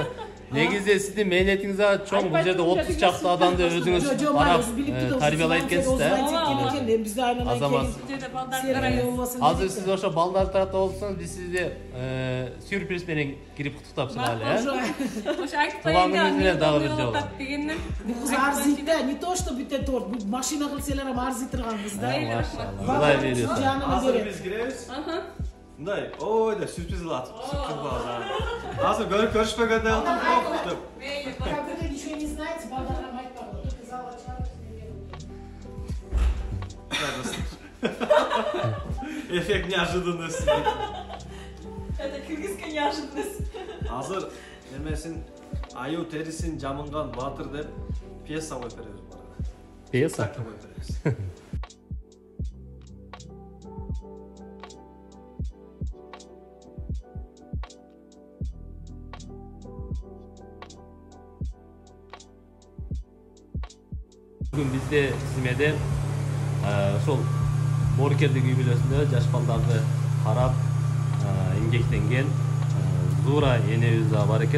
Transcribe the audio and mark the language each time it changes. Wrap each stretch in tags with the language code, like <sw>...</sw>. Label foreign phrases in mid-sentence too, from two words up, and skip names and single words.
<ky>Негизи сиздин мээнетиңиз чоң, бул жерде 30 чакты адамды өзүңүз карап тарбиялайт экенсиз да. Азамат. Азыр сиз ошо балдар тарапта болсоңуз, биз сизди сюрприз менен кирип куттуктап чыгалы, э? Ошо айтып Туулган күнүңүз менен дагы бир жолу. Бул кыз арзыйт да,</ky> <ru>не то что</ru> <ky>бүтө торт, бул машина кылсалар ham арзый турган кыз да. Машалла. Кудай берет. Азыр биз киребиз. Мындай, ой да сюрприз кылат. Азыр көрүшпөгөндөй болдум, коктуп. Мейли,</ky> <ru>пока вы ничего не знаете,</ru> <ky>балдарга айтпагыла, только залга чыгарып.</ky> <ru>Эффект неожиданности. Это кыргызская неожиданность.</ru> <ky>Азыр немесин аю терисин жамынган батыр деп пьеса коюп беребиз бара. Пьеса? Бүгүн бизде тизимеде ошол боорукерлик үй бүлөсүндө жаш балдарды карап эмгектенген Зура энебиз бар экен.</ky>